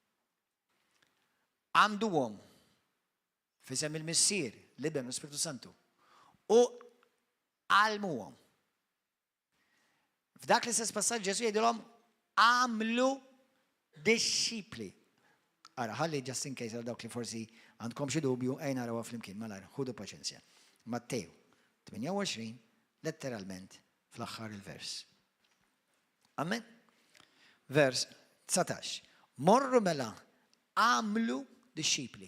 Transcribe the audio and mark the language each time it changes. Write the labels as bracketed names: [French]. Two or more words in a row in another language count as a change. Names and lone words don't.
[Maltese] Għamduhom fisem il-Missier, l-Ibn u Spiritu Santu. U għalmuhom. F'dak l-istess passaġġ Ġesu jgħidilhom għamlu disċipli. Ara, ħalli [English] just in case [Maltese] għal dawk li forsi għandkom xi dubju ejn narawha flimkien malajr, ħudu paċenzja. Mattew 28 letteralment fl-aħħar il-vers. Amen? Vers 19. Morru mela għamlu disċipli.